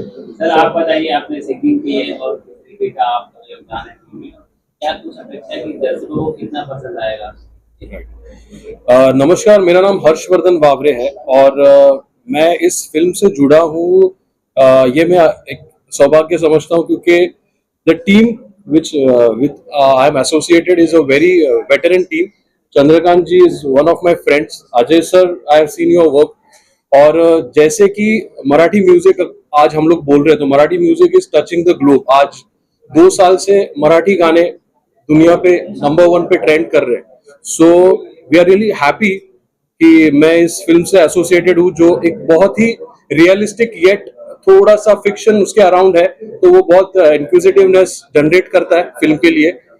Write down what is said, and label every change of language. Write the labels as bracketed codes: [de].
[hi] Sir आप बताइए, आपने सिंगिंग की है और किस तरीके का आपका योगदान है फिल्म में, क्या कुछ अपेक्षा की दर्शकों को कितना पसंद आएगा? नमस्कार, मेरा नाम हर्षवर्धन बावरे है और मैं इस फिल्म से जुड़ा हूँ। ये मैं एक सौभाग्य समझता हूँ, क्योंकि [en] The team which with I am associated is a very veteran team. Chandrakant ji is one of my friends. Ajay sir, I have seen your work. [hi] और जैसे कि मराठी म्यूजिक आज हम लोग बोल रहे हैं तो Marathi music [en] Is touching the globe. [hi] आज 2 साल से मराठी गाने दुनिया पे नंबर 1 पे ट्रेंड कर रहे हैं. [en] so we are really happy [hi] कि मैं इस फिल्म से एसोसिएटेड हूँ, जो एक बहुत ही रियलिस्टिक येट थोड़ा सा फिक्शन उसके अराउंड है, तो वो बहुत इंक्विजिटिवनेस जनरेट करता है फिल्म के लिए.